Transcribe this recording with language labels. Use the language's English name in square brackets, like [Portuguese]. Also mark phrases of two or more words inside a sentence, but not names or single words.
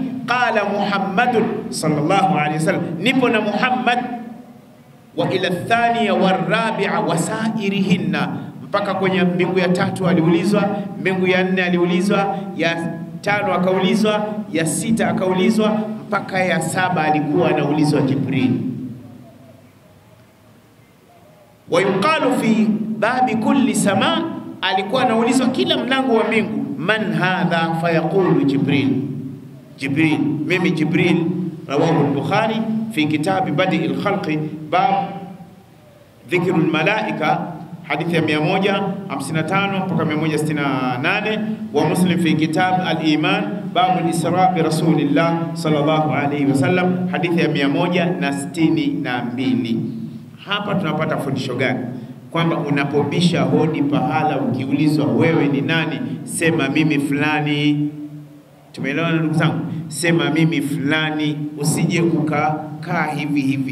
[Arabic] قال محمد صلى الله عليه وسلم, [Swahili] nipo na Muhammad. [Arabic] وإلى الثانية والرابعة وسائرهن, [Swahili] mpaka kwenye mbingu ya 3 aliulizwa, mbingu ya 4 aliulizwa, ya 5 akaulizwa, ya 6 akaulizwa, mpaka ya 7 alikuwa anaulizwa Jibril. [Arabic] ويقال في باب كل سماء, [Swahili] alikuwa anaulizwa kila mlango wa mbingu, [Arabic] من هذا فيقول جبريل. [Swahili] Jibril, mimi Jibril. [Arabic] رواه البخاري في كتاب بدء الخلق باب ذكر الملائكة, [Swahili] hadithi ya 155 mpaka 168, [Arabic] ومسلم في كتاب الإيمان باب الإسراء برسول الله صلى الله عليه وسلم, [Swahili] hadithi ya 162. Hapa tunapata fundisho gani? Kwamba unapobisha hodi pahala, ukiulizwa wewe ni nani, sema mimi fulani. Tumeelewana ndugu zangu? Sema mimi fulani, usije ukakaa hivi hivi.